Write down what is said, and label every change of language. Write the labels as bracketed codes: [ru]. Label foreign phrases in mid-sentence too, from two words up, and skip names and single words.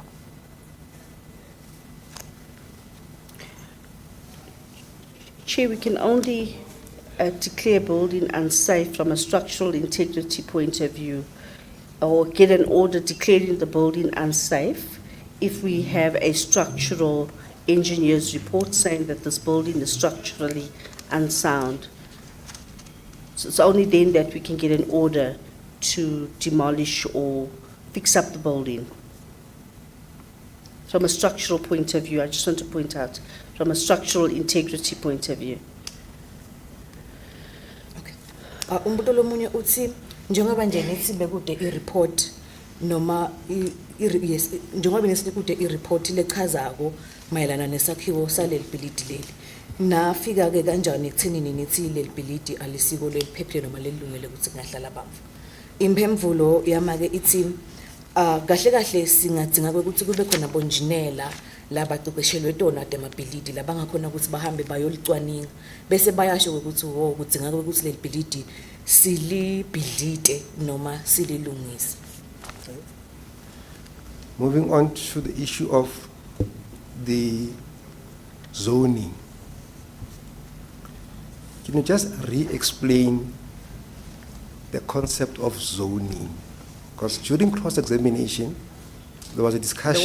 [en] Chair, we can only declare building unsafe from a structural integrity point of view, or get an order declaring the building unsafe if we have a structural engineer's report saying that this building is structurally unsound. So it's only then that we can get an order to demolish or fix up the building. From a structural point of view, I just want to point out, from a structural integrity point of view. Okay. [nr] Umbuto lomunye uthi njengoba nje nithi bekude i-report noma yes njengoba benesikude ireport lechazako mayelana nesakhiwo saleli bhilidi leli nafika ke kanjani ekuthenini nithi leli bhilidi alisiko leliphephile noma lelungele ukuthi kungahlala abantu impemvulo yama ke ithi kahle kahle singadinga ukuthi kube khona bonjinela labaqeqeshelwe tona demabhilidi labangakhona ukuthi bahambe bayolicwaninga bese bayasho ukuthi kudinga ukuthi leli bhilidi silibhilide noma sililungise. [en] Moving on to the issue of the zoning. Can you just re-explain the concept of zoning? Because during cross-examination, there was a discussion.